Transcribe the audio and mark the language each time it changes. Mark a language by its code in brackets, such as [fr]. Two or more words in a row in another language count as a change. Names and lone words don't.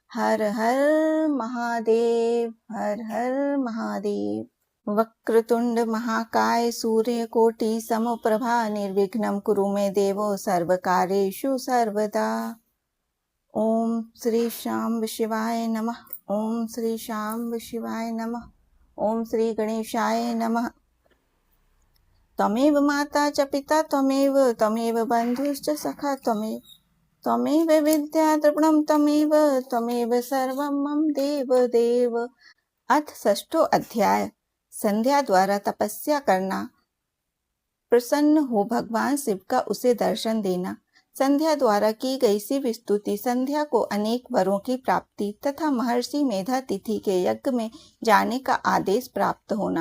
[sa] हर हर महादेव, हर हर महादेव। वक्रतुंड महाकाय सूर्यकोटि समप्रभा निर्विघ्नं कुरु मे देवो सर्वकार्येषु सर्वदा। ओम श्री शांब शिवाय नमः। ओम श्री शांब शिवाय नमः। ओम श्री गणेशाय नमः। त्वमेव माता च पिता त्वमेव, त्वमेव बन्धुश्च सखा त्वमेव, त्वमेव विद्या द्रविणं त्वमेव, त्वमेव सर्वं मम देव देव। अथ षष्ठो अध्याय। [hi] संध्या द्वारा तपस्या करना। प्रसन्न हो भगवान शिव का उसे दर्शन देना। संध्या द्वारा की गई शिव स्तुति, संध्या को अनेक वरों की प्राप्ति तथा महर्षि मेधातिथि के यज्ञ में जाने का आदेश प्राप्त होना।